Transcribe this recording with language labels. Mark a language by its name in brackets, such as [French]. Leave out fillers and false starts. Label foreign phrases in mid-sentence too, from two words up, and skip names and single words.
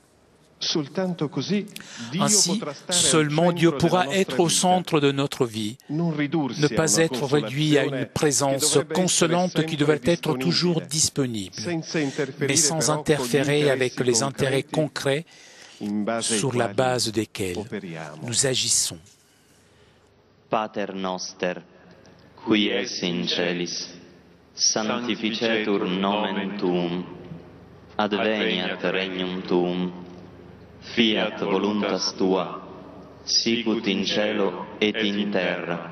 [French] Ainsi, seulement Dieu pourra être au centre de notre vie, ne pas être réduit à une présence consolante qui devrait être toujours disponible, mais sans interférer avec les intérêts concrets sur la base desquels nous agissons. [Latin] Pater noster, qui es in celis, sanctificetur nomen tuum, adveniat regnum tuum, fiat voluntas tua, sicut in cielo et in terra.